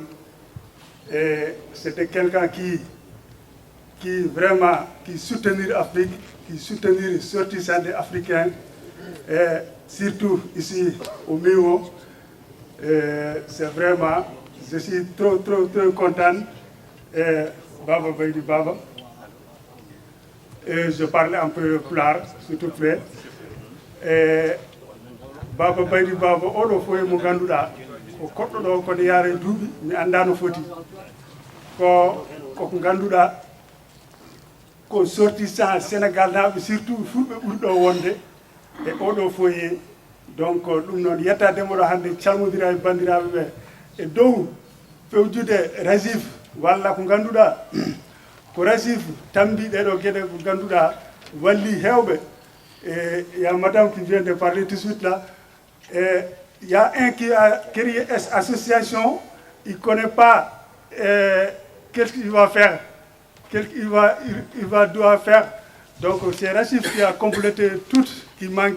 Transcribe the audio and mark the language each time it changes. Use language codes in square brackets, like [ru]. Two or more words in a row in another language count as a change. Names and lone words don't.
[fr] Et c'était quelqu'un qui vraiment soutenait l'Afrique, qui soutenait les sortissants africains, et surtout ici au Mio. C'est vraiment, je suis trop content. Et Baba Baïdi Baba. Et je parle un peu plus tard, s'il te plaît. [ff] Et Baba Baïdi Baba, oɗo foye mo ganduɗa ko koɗɗo ɗo kono yaare duuɓi mi annda no foti koko ganduɗa ko sortissant Sénégal naɓe surtout fulɓe ɓuri ɗo wonde e oɗo foye. Donc ɗum noon yettademo ɗo hannde calmodira e bandiraɓe ɓe e dow fewjude RACIF walla ko ganduɗa ko RACIF tambi ɗeɗo gueɗe ko ganduɗa walli hewɓe. [fr] Et il y a madame qui vient de parler tout de suite là. Et il y a un qui a créé cette association, il ne connaît pas qu'est-ce qu'il va faire, qu'est-ce qu'il doit faire. Donc c'est RACIF qui a complété tout ce qui manque.